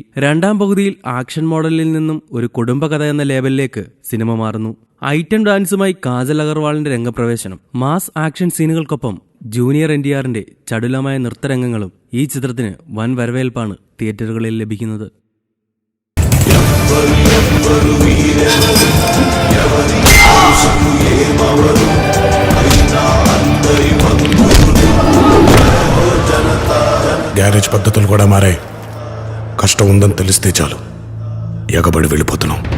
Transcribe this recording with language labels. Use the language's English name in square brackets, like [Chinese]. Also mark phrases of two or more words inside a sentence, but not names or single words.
[Malayalam] രണ്ടാം പകുതിയിൽ ആക്ഷൻ മോഡലിൽ നിന്നും ഒരു കുടുംബകഥ എന്ന ലേബലിലേക്ക് സിനിമ മാറുന്നു. ഐറ്റം ഡാൻസുമായി കാജൽ അഗർവാളിന്റെ രംഗപ്രവേശനം, [English] mass action [Malayalam] സീനുകൾക്കൊപ്പം ജൂനിയർ എൻടിആറിന്റെ ചടുലമായ നൃത്തരംഗങ്ങളും ഈ ചിത്രത്തിന് വൻ വരവേൽപ്പാണ് തിയേറ്ററുകളിൽ ലഭിക്കുന്നത്. [Telugu] గ్యారేజ్ పద్ధతులు కూడా మారాయి. కష్టం ఉందని తెలిస్తే చాలు ఎగబడి వెళ్ళిపోతున్నాం.